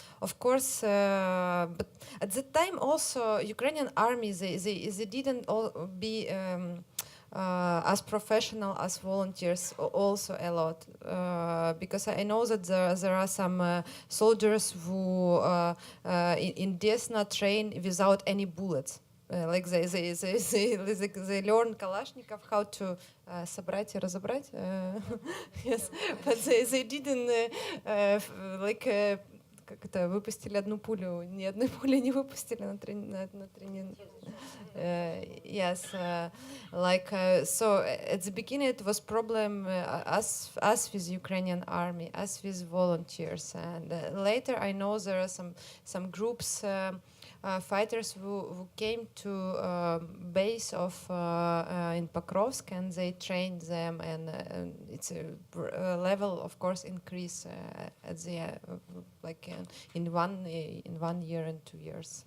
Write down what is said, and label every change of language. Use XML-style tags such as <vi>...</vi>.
<en>Of course, but at the time also Ukrainian army they didn't all be as professional as volunteers also a lot, because I know that there are some soldiers who in Desna train without any bullets. Like they learn Kalashnikov how to</en> <ru>собрать и разобрать.</ru> <en>Yes, but they didn't like</en> <ru>как это выпустили одну пулю, ни одной пули не выпустили на тренинг.</ru> <en>Yes, like so at the beginning it was problem as with Ukrainian army, as with volunteers, and later I know there are some groups. Fighters who came to base of in Pokrovsk, and they trained them, and it's a level, of course, increase at the like in 1 year and 2 years.</en>